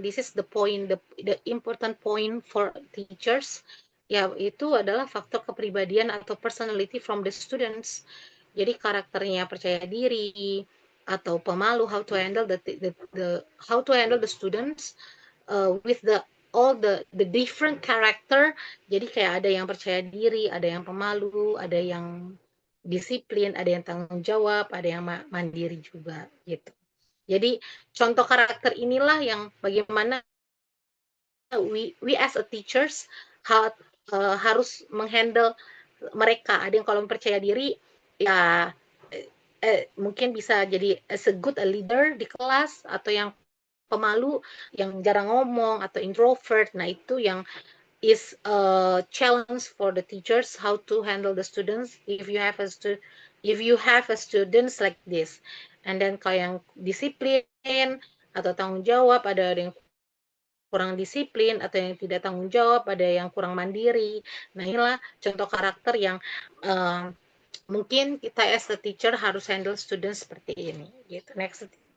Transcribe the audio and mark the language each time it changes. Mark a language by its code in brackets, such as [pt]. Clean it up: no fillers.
[en] This is the point, the important point for teachers. [id] Ya, itu adalah faktor kepribadian atau [en] personality from the students. [id] Jadi karakternya percaya diri atau pemalu, [en] how to handle the students with all the different character. [id] Jadi kayak ada yang percaya diri, ada yang pemalu, ada yang disiplin, ada yang tanggung jawab, ada yang mandiri juga gitu. Jadi contoh karakter inilah yang bagaimana [en] we as a teachers [id] harus menghandle mereka. Ada yang kalau percaya diri ya mungkin bisa jadi [en] as a good leader [id] di kelas, atau yang pemalu, yang jarang ngomong atau introvert. Nah itu yang [en] is a challenge for the teachers, how to handle the students if you have a students like this. [id] And then kalau yang disiplin atau tanggung jawab, ada yang kurang disiplin atau yang tidak tanggung jawab, ada yang kurang mandiri. Nah inilah contoh karakter yang mungkin kita [en] as a teacher [id] harus handle students seperti ini. Gitu. Next.